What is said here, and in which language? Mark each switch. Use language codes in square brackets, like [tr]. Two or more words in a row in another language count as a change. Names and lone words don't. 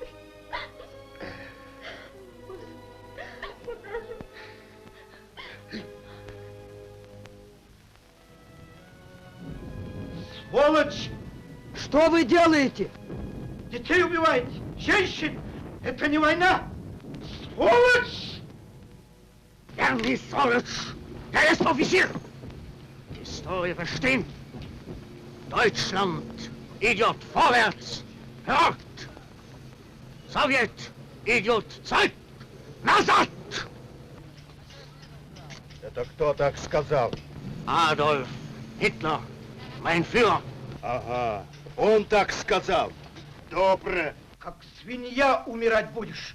[ru] Сволочь! Что вы делаете? Детей убиваете, женщин! Это не война! Сволочь! [de] Er nicht Swolitsch, er ist Offizier. Die Historie verstehen. Deutschland идет vorwärts, fort. Sowjet идет zurück, назад. [ru] Это кто так сказал? [de] Adolf Hitler, mein Führer. [ru] Ага, он так сказал. Добре. Как свинья умирать будешь.